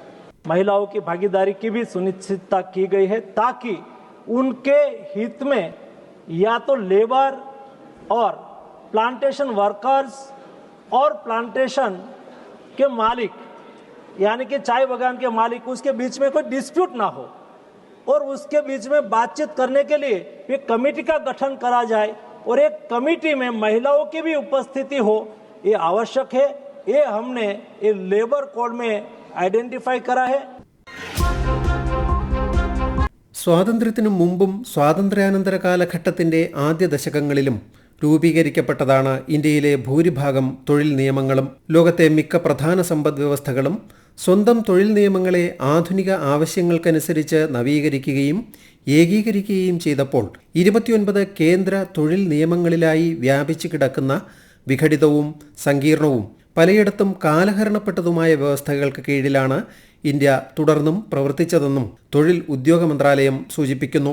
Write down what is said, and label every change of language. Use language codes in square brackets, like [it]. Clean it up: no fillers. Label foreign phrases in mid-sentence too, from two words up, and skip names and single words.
[hi] महिलाओं की भागीदारी की भी सुनिश्चितता की गई है ताकि उनके हित में या तो लेबर और [en] plantation workers [hi] और प्लांटेशन के मालिक यानी कि चाय बागान के मालिक, उसके बीच में कोई डिस्प्यूट ना हो और उसके बीच में बातचीत करने के लिए एक कमेटी का गठन करा जाए और एक कमेटी में महिलाओं की भी उपस्थिति हो, ये आवश्यक है. ये हमने ये [en] labour code [hi] में आइडेंटिफाई करा है। [ml] സ്വാതന്ത്ര്യത്തിനു മുമ്പും സ്വാതന്ത്ര്യാനന്തര കാലഘട്ടത്തിന്റെ ആദ്യ ദശകങ്ങളിലും രൂപീകരിക്കപ്പെട്ടതാണ് ഇന്ത്യയിലെ ഭൂരിഭാഗം തൊഴിൽ നിയമങ്ങളും. ലോകത്തെ മിക്ക പ്രധാന സമ്പദ് വ്യവസ്ഥകളും സ്വന്തം തൊഴിൽ നിയമങ്ങളെ ആധുനിക ആവശ്യങ്ങൾക്കനുസരിച്ച് നവീകരിക്കുകയും ഏകീകരിക്കുകയും ചെയ്തപ്പോൾ 29 കേന്ദ്ര തൊഴിൽ നിയമങ്ങളിലായി വ്യാപിച്ചു കിടക്കുന്ന വിഘടിതവും സങ്കീർണവും പലയിടത്തും കാലഹരണപ്പെട്ടതുമായ വ്യവസ്ഥകൾക്ക് കീഴിലാണ് ഇന്ത്യ തുടർന്നും പ്രവർത്തിച്ചതെന്നും തൊഴിൽ ഉദ്യോഗ മന്ത്രാലയം സൂചിപ്പിക്കുന്നു.